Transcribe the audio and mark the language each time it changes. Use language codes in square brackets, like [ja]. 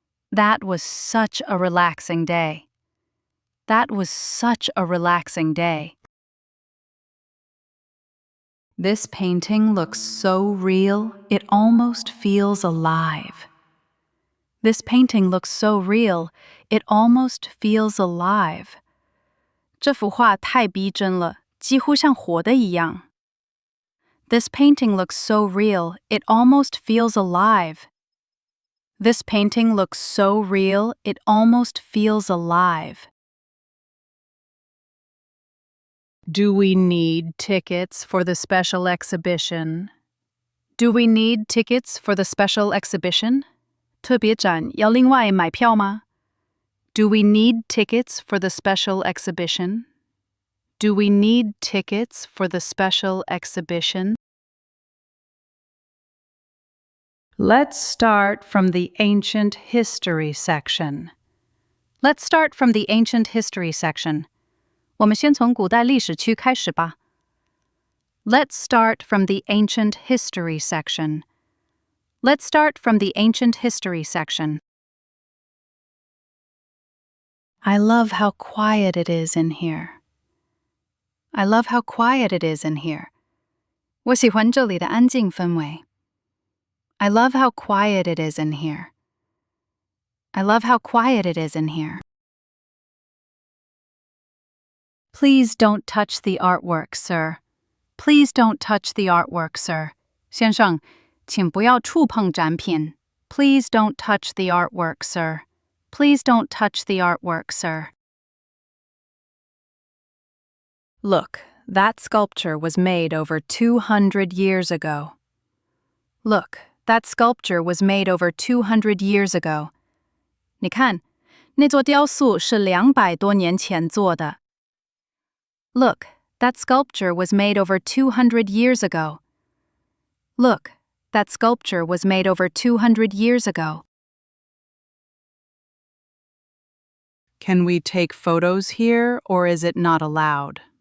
[en] That was such a relaxing day. That was such a relaxing day. This painting looks so real, it almost feels alive. This painting looks so real, it almost feels alive. [zh] 这幅画太逼真了，几乎像活的一样。 [en] This painting looks so real, it almost feels alive. This painting looks so real, it almost feels alive. Do we need tickets for the special exhibition? Do we need tickets for the special exhibition? [zh] 特别展要另外买票吗？ [en] Do we need tickets for the special exhibition? Do we need tickets for the special exhibition? Let's start from the ancient history section. Let's start from the ancient history section. [zh] 我们先从古代历史区开始吧。 [en] Let's start from the ancient history section. Let's start from the ancient history section. I love how quiet it is in here. I love how quiet it is in here. [zh] 我喜欢这里的安静氛围。 [en] I love how quiet it is in here. I love how quiet it is in here. Please don't touch the artwork, sir. Please don't touch the artwork, sir. [zh] 先生，请不要触碰展品。 [en] Please don't touch the artwork, sir. Please don't touch the artwork, sir. Look, that sculpture was made over 200 years ago. Look, that sculpture was made over 200 years ago. [zh] 你看，那座雕塑是200多年前做的。 [en] Look, that sculpture was made over 200 years ago. Look, that sculpture was made over 200 years ago. Can we take photos here, or is it not allowed?